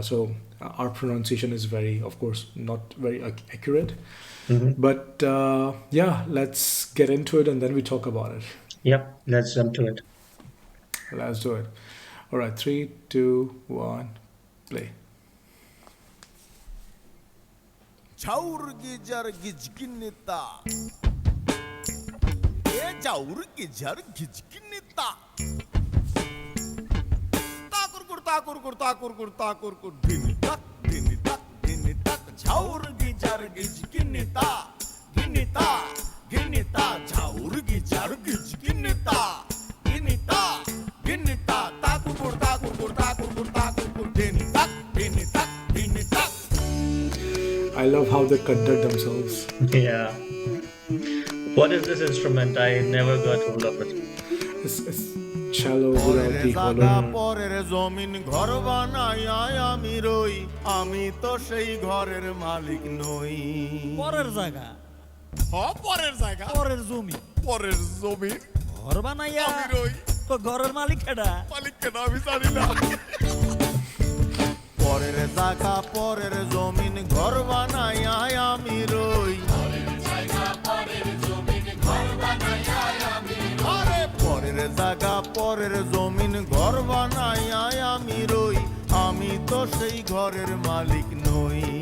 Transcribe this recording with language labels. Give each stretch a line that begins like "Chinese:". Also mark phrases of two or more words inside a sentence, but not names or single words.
English: So our pronunciation is very, of course, not very accurate. Mm-hmm. But yeah, let's get into it and then we talk about it. Yep. Let's jump to it. Let's do it. All right, three, two, one, play. Chaur gijar gijginita. E chaur gijar gijginita. Takur kur dini tak dini tak dini tak. Chaur gijar gijginita. Ginita ginita chaur gijar gijginita. Ginita ginita takur kur dini tak dini tak dini tak. I love how they conduct themselves. Yeah. What is this instrument? I never got hold of it. It's shallow পরের without the জাগা hollow.
Bangla: পরের জমিন ঘর বানাইয়া আমি রই আমি তো সেই ঘরের মালিক নই পরের জায়গা পরের জায়গা পরের জমি পরের জমিন ঘর বানাইয়া আমি রই তো ঘরের মালিক কেডা মালিক কেন আমি জানি না পরের জায়গা পরের জমিন ঘর বানাইয়া আমি রই আরে পরের জায়গা পরের জমিন ঘর বানাইয়া আমি রই আমি তো সেই ঘরের মালিক নই